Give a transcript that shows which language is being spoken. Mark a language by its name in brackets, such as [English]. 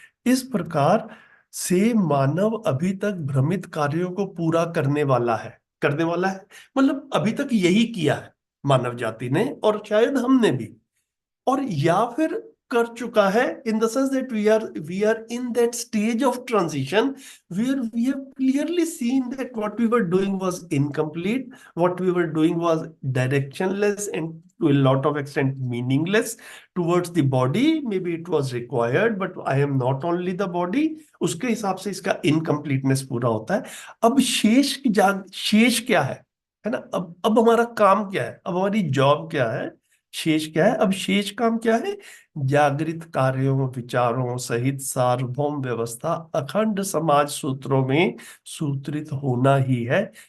[Hindi] इस प्रकार से मानव अभी तक भ्रमित कार्यों को पूरा करने वाला है मतलब अभी तक यही किया है मानव जाति ने, और शायद हमने भी, और या फिर कर चुका है, [English] In the sense that we are in that stage of transition where we have clearly seen that what we were doing was incomplete, what we were doing was directionless and to a lot of extent meaningless towards the body. Maybe it was required, but I am not only the body. [Hindi] उसके हिसाब से इसका incompleteness पूरा होता है। अब शेष क्या है ना? अब हमारा काम क्या है, अब हमारी जॉब क्या है, शेष क्या है? अब शेष काम क्या है? जागृत कार्यों विचारों सहित सार्वभौम व्यवस्था अखंड समाज सूत्रों में सूत्रित होना ही है।